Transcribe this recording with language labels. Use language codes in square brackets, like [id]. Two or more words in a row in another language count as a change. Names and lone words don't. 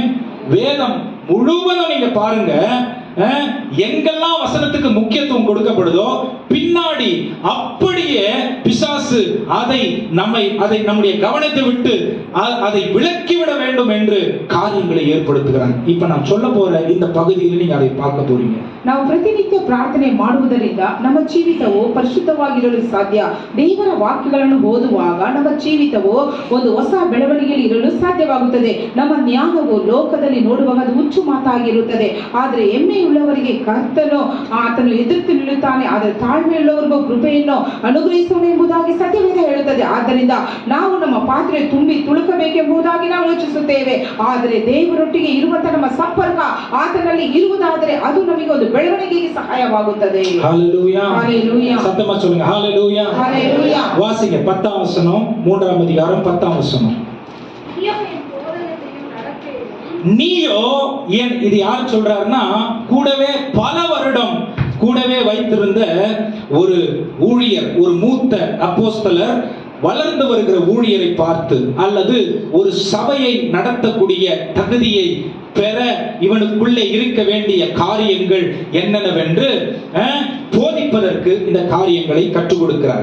[ta] வேதம் முழுவதும் நீங்க பாருங்க, எங்கெல்லாம் வசனத்துக்கு முக்கியத்துவம் கொடுக்கப்படுதோ பின்னாடி அப்படியே பிசாசு அதை நம்முடைய கவனத்தை விட்டு அதை விலக்கிவிட வேண்டும் என்று காரியங்களை ஏற்படுத்துகிறான். இப்ப நான் சொல்ல போற இந்த பகுதியில் நீங்க அதை பார்க்க போறீங்க. [kn] ನಾವು ಪ್ರತಿನಿತ್ಯ ಪ್ರಾರ್ಥನೆ ಮಾಡುವುದರಿಂದ ನಮ್ಮ ಜೀವಿತವು ಪರಿಶುದ್ಧವಾಗಿರಲು ಸಾಧ್ಯ. ದೇವರ ವಾಕ್ಯಗಳನ್ನು ಓದುವಾಗ ನಮ್ಮ ಜೀವಿತವು ಒಂದು ಹೊಸ ಬೆಳವಣಿಗೆಯಲ್ಲಿ ಇರಲು ಸಾಧ್ಯವಾಗುತ್ತದೆ. ನಮ್ಮ ಜ್ಞಾನವು ಲೋಕದಲ್ಲಿ ನೋಡುವಾಗ ಅದು ಹುಚ್ಚು ಮಾತಾಗಿರುತ್ತದೆ. ಆದರೆ ಹೆಮ್ಮೆಯುಳ್ಳವರಿಗೆ ಕರ್ತನು ಆತನು ಎದುರು ನಿಲ್ಲುತ್ತಾನೆ, ಆದರೆ ತಾಳ್ಮೆಯುಳ್ಳವರಿಗೂ ಕೃಪೆಯನ್ನು ಅನುಗ್ರಹಿಸೋಣ ಎಂಬುದಾಗಿ ಸತ್ಯವೇದ ಹೇಳುತ್ತದೆ. ಆದ್ದರಿಂದ ನಾವು ನಮ್ಮ ಪಾತ್ರೆ ತುಂಬಿ ತುಳುಕಬೇಕೆಂಬುದಾಗಿ ನಾವು ಯೋಚಿಸುತ್ತೇವೆ. ಆದರೆ ದೇವರೊಟ್ಟಿಗೆ ಇರುವಂತಹ ನಮ್ಮ ಸಂಪರ್ಕ ಆತನಲ್ಲಿ ಇರುವುದಾದರೆ ಅದು ನಮಗೆ ಒಂದು ಬೆಳವಣಿಗೆಗೆ ಸಹಾಯವಾಗುತ್ತದೆ. [ta] ஹalleluya. ஹalleluya. சத்தமா சொல்லுங்க ஹalleluya. ஹalleluya. வாசிங்க 10ஆம் வசனம், 3ஆம் அதிகாரம் 10ஆம் வசனம். நீயோ ஏன், இது யார் சொல்றாருன்னா, கூடவே பல வருடம் கூடவே வைத்திருந்த ஒரு ஊழியர், ஒரு மூத்த அப்போஸ்தலர் வளர்ந்து வருகிற ஊழியரை பார்த்து, அல்லது ஒரு சபையை நடத்தக்கூடிய தகுதியை பெற இவனுக்குள்ளே இருக்க வேண்டிய காரியங்கள் என்னென்னவென்று போதிப்பதற்கு இந்த காரியங்களை கற்றுக் கொடுக்கிறார்.